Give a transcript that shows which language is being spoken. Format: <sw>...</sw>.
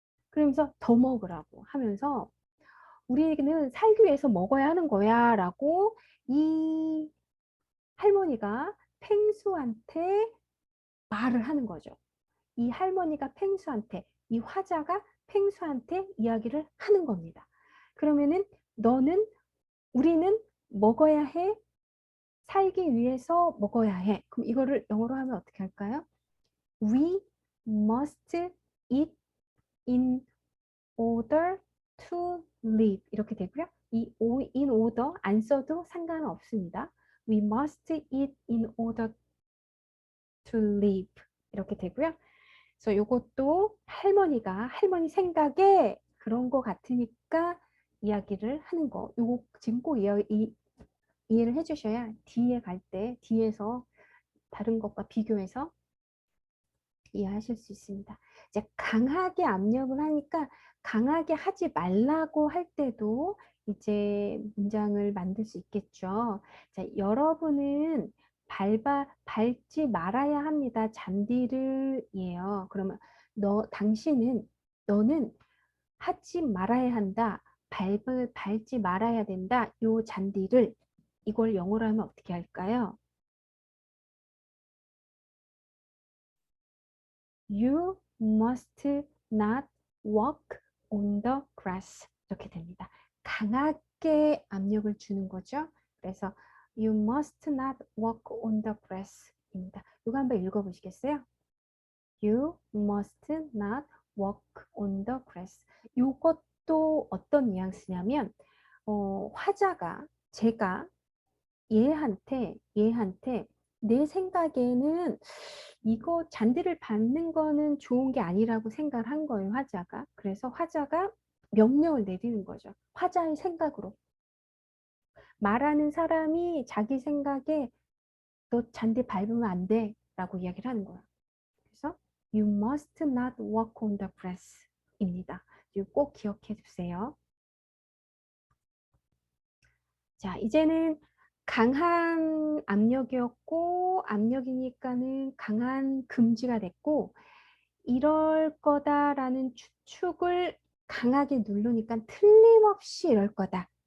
<ko>그러면서 더 먹으라고 하면서 우리는 살기 위해서 먹어야 하는 거야 라고 이 할머니가 펭수한테 말을 하는 거죠. 이 할머니가 펭수한테, 이 화자가 펭수한테 이야기를 하는 겁니다. 그러면은 우리는 먹어야 해, 살기 위해서 먹어야 해. 그럼 이거를 영어로 하면 어떻게 할까요?</ko> <en>We must eat in order to live.</en> <ko>이렇게 되고요.</ko> <en>이 in order 안 써도 상관없습니다. We must eat in order</en> <ko>to live 이렇게 되고요. 그래서 요것도 할머니 생각에 그런 거 같으니까 이야기를 하는 거. 요거 지금 꼭 이해를 해주셔야 뒤에 갈 때 뒤에서 다른 것과 비교해서 이해하실 수 있습니다. 이제 강하게 압력을 하니까 강하게 하지 말라고 할 때도 이제 문장을 만들 수 있겠죠. 자, 여러분은 밟지 말아야 합니다. 잔디를이에요. 그러면 너는 하지 말아야 한다. 밟지 말아야 된다. 요 잔디를 이걸 영어로 하면 어떻게 할까요?</ko> <en>You must not walk on the grass.</en> <ko>이렇게 됩니다. 강하게 압력을 주는 거죠.</ko> <en>그래서 You must not walk on the grass 입니다.</en> <ko>이거 한번 읽어보시겠어요?</ko> <en>You must not walk on the grass.</en> <ko>이것도 어떤 뉘앙스냐면 화자가 제가 얘한테 내 생각에는 이거 잔디를 밟는 거는 좋은 게 아니라고 생각을 한 거예요, 화자가. 그래서 화자가 명령을 내리는 거죠. 화자의 생각으로. 말하는 사람이 자기 생각에 너 잔디 밟으면 안 돼 라고 이야기를 하는 거야.</ko> <en>그래서 You must not walk on the grass 입니다.</en> <ko>이거 꼭 기억해 주세요. 자, 이제는 강한 압력이었고, 압력이니까는 강한 금지가 됐고, 이럴 거다라는 추측을 강하게 누르니까 틀림없이 이럴 거다.</ko>